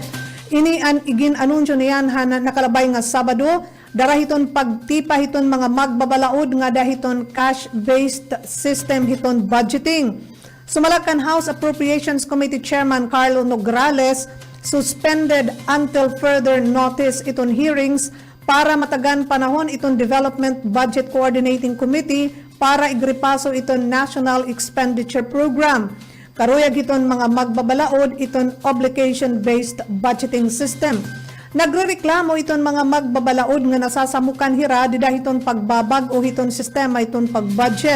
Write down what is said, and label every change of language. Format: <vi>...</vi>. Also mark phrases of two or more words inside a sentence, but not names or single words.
<war>Ini an igin anunsyo niyan han nakalabay nga Sabado dara hiton pagtipa hiton mga magbabalaod nga dahiton</war> <en>cash-based system</en> <war>hiton budgeting. Sumalakan House Appropriations Committee Chairman Carlo Nograles</war> <en>suspended until further notice</en> <war>iton hearings para matagan panahon iton Development Budget Coordinating Committee para igripaso iton National Expenditure Program. Karuyag iton mga magbabalaod iton</war> <en>obligation-based budgeting system.</en> <war>Nagrereklamo iton mga magbabalaod nga nasasamukan hira didahiton pagbabag o iton sistema iton pagbudget.</war>